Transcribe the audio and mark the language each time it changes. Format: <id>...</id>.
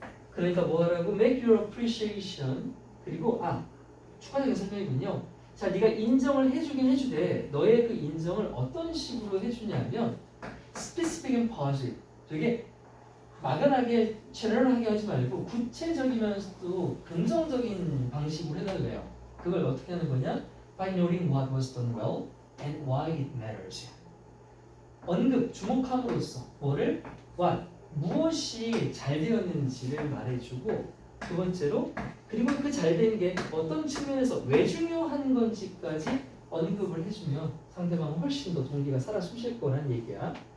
<ko>그러니까 뭐라고?</ko> <en>Make your appreciation.</en> <ko>그리고 추가적인 설명이군요. 자, 네가 인정을 해주긴 해주되 너의 그 인정을 어떤 식으로 해주냐면</ko> <en>specific and positive.</en> <ko>되게 막연하게 제너럴하게 하지 말고 구체적이면서도 긍정적인 방식으로 해달래요. 그걸 어떻게 하는 거냐?</ko> <en>By noting what was done well and why it matters.</en> <ko>언급, 주목함으로써 뭐를? what, 무엇이 잘 되었는지를 말해주고 두 번째로 그리고 그 잘 된 게 어떤 측면에서 왜 중요한 건지까지 언급을 해주면 상대방은 훨씬 더 동기가 살아 숨쉴 거란 얘기야.</ko>